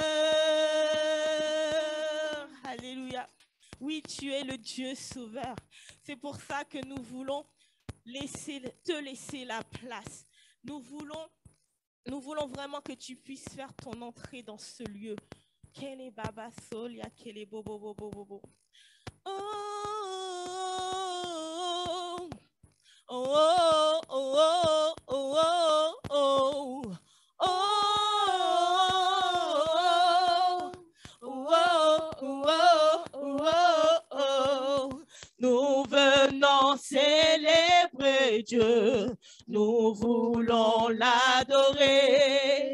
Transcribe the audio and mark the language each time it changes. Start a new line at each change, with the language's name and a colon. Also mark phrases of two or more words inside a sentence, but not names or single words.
French: Alléluia. Oui, tu es le Dieu sauveur. C'est pour ça que nous voulons te laisser la place. Nous voulons Nous voulons vraiment que tu puisses faire ton entrée dans ce lieu. Kele baba solia, kele bobo bobo bobo. Oh, oh, oh, oh, oh, oh, oh, nous venons célébrer Dieu, nous voulons l'adorer.